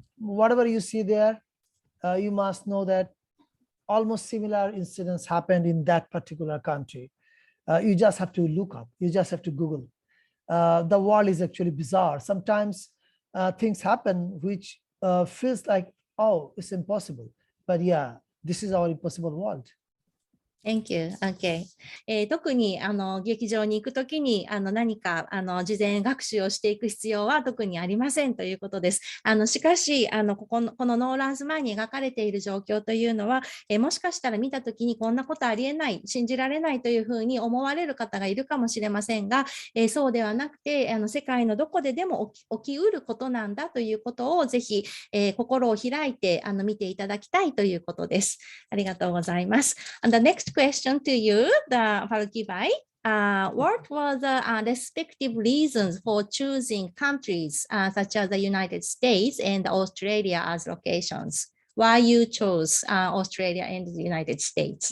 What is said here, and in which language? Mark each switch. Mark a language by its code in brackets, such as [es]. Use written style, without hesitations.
[en] whatever you see there, you must know that almost similar incidents happened in that particular country. You just have to look up, you just have to Google. The world is actually bizarre. Sometimes things happen which feels like, oh, it's impossible. But yeah, this is our impossible world. Thank you. Okay. [ja] 特に劇場に行くときに何か事前学習をしていく必要は特にありませんということです。しかしこのノーランズ前に描かれている状況というのは、もしかしたら見たときにこんなことありえない、信じられないというふうに思われる方がいるかもしれませんが、そうではなくて世界のどこででも起きうることなんだということをぜひ、心を開いて見ていただきたいということです。ありがとうございます。 [en] And the next question to you, the Farooki Bhai. What were the respective reasons for choosing countries such as the United States and Australia as locations? Why you chose Australia and the United States?